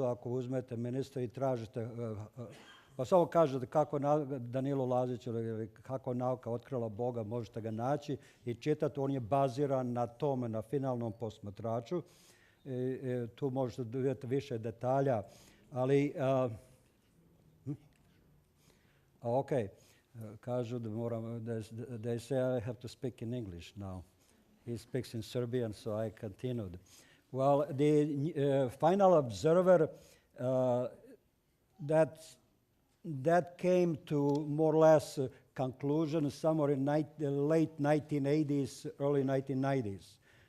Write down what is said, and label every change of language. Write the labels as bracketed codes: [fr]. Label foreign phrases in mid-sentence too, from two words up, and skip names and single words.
[sr] Ako uzmete Ministry i tražite, pa samo kažete kako Danilo Lazić ili kako nauka otkrila Boga, možete ga naći i čitati. On je baziran na tome, na finalnom posmatraču. Tu možete vidjeti više detalja, ali kažu da moram, [en] they say I have to speak in English now. He speaks in Serbian, so I continued. Well, the final observer, that came to more or less conclusion somewhere in late 1980s, early 1990s.